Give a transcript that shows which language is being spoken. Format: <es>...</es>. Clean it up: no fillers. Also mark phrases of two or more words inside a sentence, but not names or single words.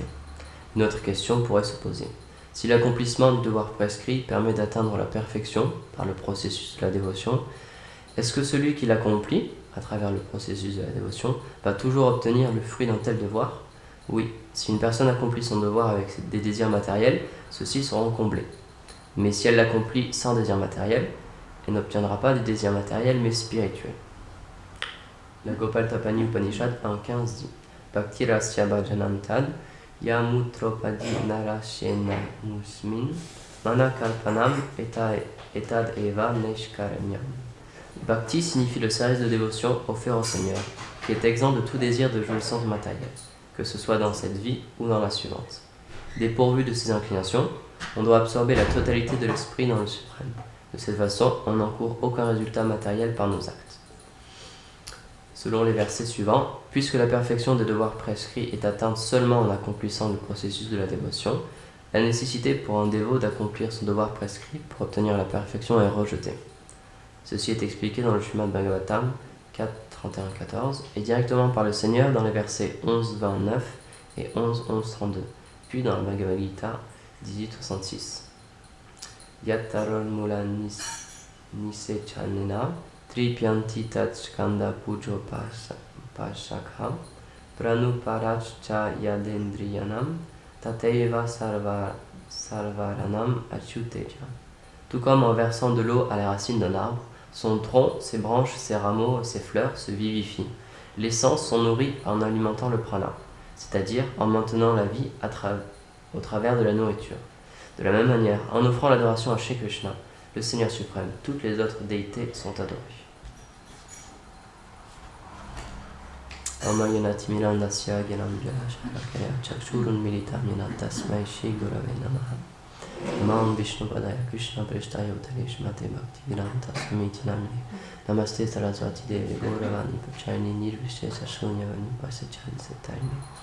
<fr>Une autre question pourrait se poser. Si l'accomplissement du devoir prescrit permet d'atteindre la perfection par le processus de la dévotion, est-ce que celui qui l'accomplit, à travers le processus de la dévotion, va toujours obtenir le fruit d'un tel devoir ? Oui, si une personne accomplit son devoir avec des désirs matériels, ceux-ci seront comblés. Mais si elle l'accomplit sans désir matériel, elle n'obtiendra pas des désirs matériels mais spirituels. La Gopal Tapani Upanishad 1.15 dit</fr> <sa>Bhakti Rasya Bhajanantad Yamutropadi Narashena Musmin Manakalpanam Etad Eva Neshkaranyam.</sa> <fr>Bhakti signifie le service de dévotion offert au Seigneur, qui est exempt de tout désir de jouissance matérielle, que ce soit dans cette vie ou dans la suivante. Dépourvu de ces inclinations, on doit absorber la totalité de l'esprit dans le suprême. De cette façon, on n'encourt aucun résultat matériel par nos actes. Selon les versets suivants, puisque la perfection des devoirs prescrits est atteinte seulement en accomplissant le processus de la dévotion, la nécessité pour un dévot d'accomplir son devoir prescrit pour obtenir la perfection est rejetée. Ceci est expliqué dans le Srimad Bhagavatam 4, 31-14 et directement par le Seigneur dans les versets 11, 29 et 11, 11, 32, puis dans la Bhagavad Gita 18, 66.</fr> <sa>Yattarol mula nisechanena tripyanti tatskanda pujo pashakha pranuparachcha yadendriyanam tateiva sarvaranam achyuteja.</sa> <fr>Tout comme en versant de l'eau à la racine d'un arbre, son tronc, ses branches, ses rameaux, ses fleurs se vivifient. Les sens sont nourris en alimentant le prana, c'est-à-dire en maintenant la vie au travers de la nourriture. De la même manière, en offrant l'adoration à Shri Krishna, le Seigneur suprême, toutes les autres déités sont adorées.</fr> <sa>Amayanati Mirandasya Gyanamjala Sharakaya Chakshurun Militam Yanatasmai Shri Gurave Namaha Mam Vishnu Padaya Krishna Prestaya Uttarish Mate Bhakti Vedanta Swamiti Namine Namaste Saraswati Devi Gauravani Pachayani Nirvishesha Shunyavani Pasachani Setaini</sa>